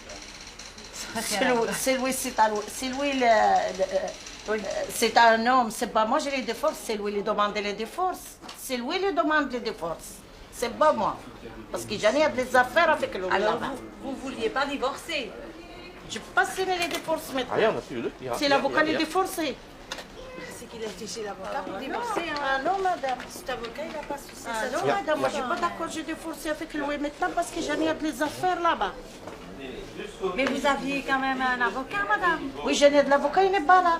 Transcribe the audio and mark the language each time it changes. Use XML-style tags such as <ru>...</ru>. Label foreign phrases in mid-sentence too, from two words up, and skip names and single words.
<fr>C'est Louis, c'est Louis c'est un homme, c'est pas moi j'ai les divorces, c'est lui qui demande les divorces. C'est lui qui demande les divorces. c'est pas moi. Parce que j'en ai des affaires avec lui Alors là-bas. vous vouliez pas divorcer? Je peux pas signer les divorces maintenant.</fr> <nl>Ah, natuurlijk. Ja,</nl> <fr>C'est l'avocat qui est divorcé. C'est qu'il a été chez l'avocat pour divorcer. Hein. Ah non, madame. Cet avocat, il n'a pas souci. Ah non, madame, moi je suis pas d'accord, j'ai divorcé avec lui maintenant parce que j'en ai des affaires là-bas. Mais vous aviez quand même un avocat, madame? Oui, j'en ai de l'avocat, il n'est pas là.</fr>